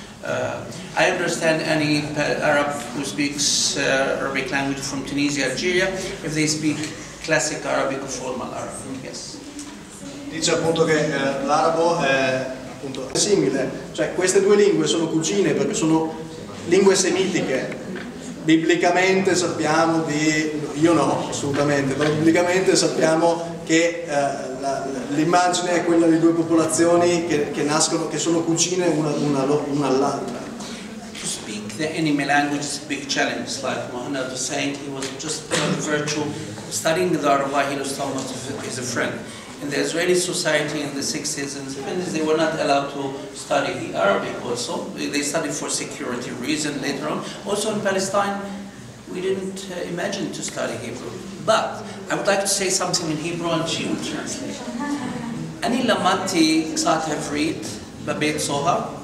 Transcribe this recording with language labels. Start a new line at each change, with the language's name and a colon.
English: I understand any Arab who speaks Arabic language from Tunisia, Algeria, if they speak classic Arabic or formal Arabic. Yes.
Italian: Dice appunto che l'arabo è appunto simile, cioè queste due lingue sono cugine perché sono lingue semitiche. Biblicamente sappiamo io no, assolutamente, però biblicamente sappiamo che l'immagine è quella di due popolazioni che nascono, che sono cugine una all'altra.
English: To speak the enemy language is a big challenge, like Muhanad was saying. He was just virtual studying the Arava. He was talking about his friend. In the Israeli society in the 60s and 70s, they were not allowed to study Arabic also. They studied for security reasons later on. Also in Palestine, we didn't imagine to study Hebrew. But I would like to say something in Hebrew and she will translate.
Hebrew: אני למדתי קצת עברית בבית סוהר.